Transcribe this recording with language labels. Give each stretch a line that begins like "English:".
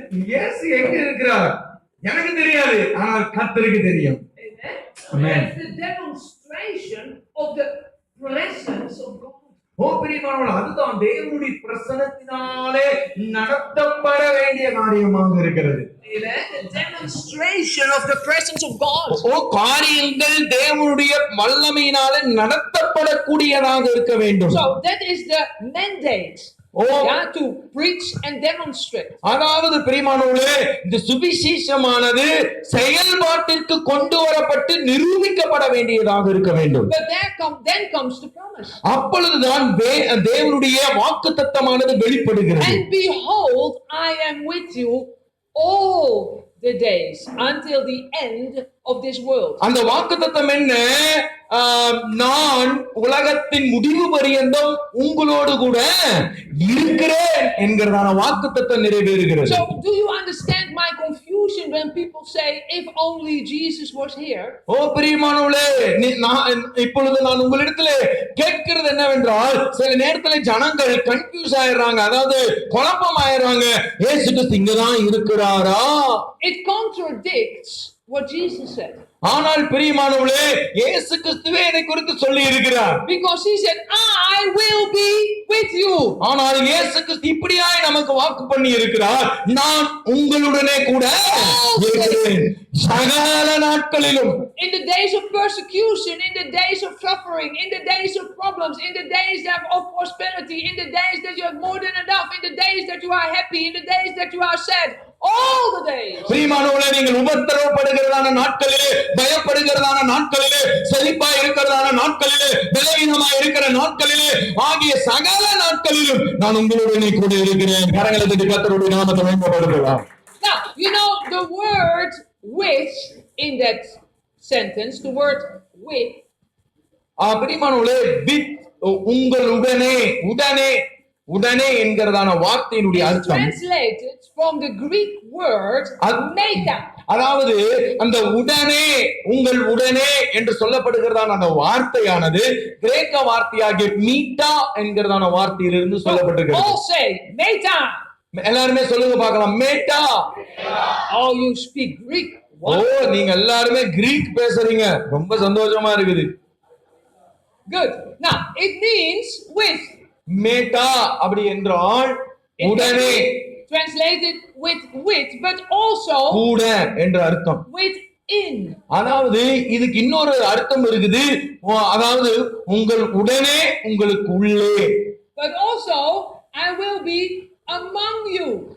Tamil: இயேசு எங்க இருக்கிறார் எனக்கு தெரியாது, ஆனால் கர்த்தருக்கு தெரியும்.
English: Amen. The demonstration of the presence of God.
Tamil: பிரியமானவர்களே, அதுதான் தேவனுடைய பிரசன்னத்தினாலே நடத்தப்பட வேண்டிய காரியமாக இருக்கிறது.
English: The demonstration of the presence of God.
Tamil: காரியங்கள் தேவனுடைய வல்லமையினாலே நடத்தப்படக்கூடியதாக இருக்க வேண்டும்.
English: So that is the mandate. To preach and demonstrate.
Tamil: அதாவது பிரியமானவர்களே, இந்த சுவிசேஷமானது செயல்பாட்டிற்கு கொண்டு வரப்பட்டு நிரூபிக்கப்பட வேண்டியதாக இருக்க வேண்டும்.
English: But then comes the promise.
Tamil: அப்பொழுதுதான் தேவனுடைய வாக்குத்தத்தமானது வெளிப்படுகிறது.
English: And behold, I am with you all the days until the end of this world.
Tamil: அந்த வாக்குத்தத்தம் என்ன? நான் உலகத்தின் முடிவு பரியந்தம் உங்களோடு கூட இருக்கிறேன் என்கிறதான வாக்குத்தத்தம் நிறைவேறுகிறது.
English: So do you understand my confusion when people say if only Jesus was here?
Tamil: பிரியமானவர்களே, இப்பொழுது நான் உங்களிடத்திலே கேட்கிறது என்னவென்றால், சில நேரத்தில் ஜனங்கள் கன்ஃபியூஸ் ஆயிடுறாங்க, அதாவது குழப்பம் ஆயிடுறாங்க. இயேசு கிறிஸ்து இங்கதான் இருக்கிறாரா?
English: It contradicts what Jesus said.
Tamil: ஆனால் பிரியமானவர்களே, இயேசு கிறிஸ்துவே இதை குறித்து சொல்லி இருக்கிறார்.
English: Because he said, I will be with you.
Tamil: ஆனால் இயேசு கிறிஸ்து இப்படியாய் நமக்கு வாக்கு பண்ணி இருக்கிறார், நான் உங்களுடனே கூட இருக்கிறேன் சகல நாட்களிலும்.
English: In the days of persecution, in the days of suffering, in the days of problems, in the days of prosperity, in the days that you have more than enough, in the days that you are happy, in the days that you are sad, all the days.
Tamil: பிரியமானவர்களே, நீங்கள் உபத்திரவப்படுகிறதான நாட்களிலே, பயப்படுகிறதான நாட்களிலே, செழிப்பா இருக்கிறதான நாட்களிலே, பலவீனமா இருக்கிற நாட்களிலே ஆகிய சகல நாட்களிலும் நான் உங்களுடனே கூட இருக்கிறேன். கரங்களை தட்டி கர்த்தருடைய நாமத்தை மகிமைப்படுத்தலாம்.
English: Now, you know the word with in that sentence, the word with.
Tamil: பிரியமானவர்களே, with உங்களுடனே, உடனே என்கிறதான வார்த்தையினுடைய அர்த்தம்
English: translated from the Greek word meta.
Tamil: அதாவது அந்த உடனே, உங்கள் உடனே என்று சொல்லப்படுகிறதான அந்த வார்த்தையானது கிரேக்க வார்த்தையாகிய மீட்டா என்கிறதான வார்த்தையிலிருந்து சொல்லப்பட்டிருக்கிறது.
English: All say meta.
Tamil: எல்லாருமே சொல்லுங்க பார்க்கலாம், மேட்டா.
English: Oh, you speak Greek.
Tamil: நீங்க எல்லாருமே கிரீக் பேசுறீங்க, ரொம்ப சந்தோஷமா இருக்குது.
English: Good. Now it means with.
Tamil: மேட்டா அப்படி என்றால் உடனே,
English: translated with but also
Tamil: கூட என்ற அர்த்தம்.
English: with in.
Tamil: அதாவது இதுக்கு இன்னொரு அர்த்தம் இருக்குது, அதாவது உங்கள் உடனே, உங்களுக்கு உள்ளே.
English: But also I will be among you.